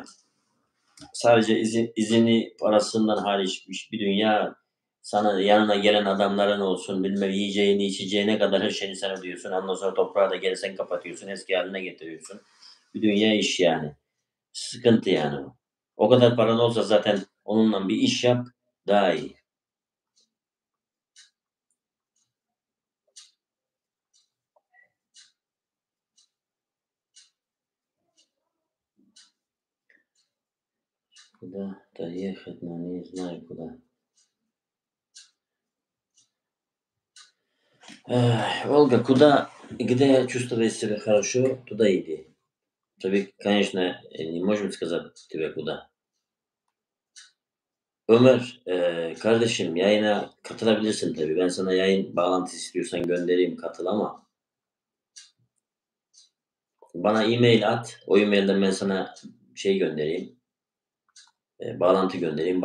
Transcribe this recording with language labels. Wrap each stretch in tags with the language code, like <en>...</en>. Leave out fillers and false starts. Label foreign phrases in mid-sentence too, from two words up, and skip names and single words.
<tr>Sadece izini parasından hariç bir dünya sana yanına gelen adamların olsun, bilmem yiyeceğini, içeceğine kadar her şeyini sen ödüyorsun. Ondan sonra toprağı da geri sen kapatıyorsun, eski hâline getiriyorsun. Bir dünya iş yani. Sıkıntı yani o. O kadar paran olsa zaten onunla bir iş yap, daha iyi.</tr> <ru>Куда доехать на не знаю куда. Ольга, где чувствовать себя хорошо, туда иди. Tabii, конечно, не можем сказать тебе куда.</ru> <tr>Ömer, kardeşim yayına katılabilirsin tabii. Ben sana yayın bağlantısı istiyorsan göndereyim, katıl ama bana e-mail at. O e-mail'den ben sana şey göndereyim, bağlantı göndereyim.</tr>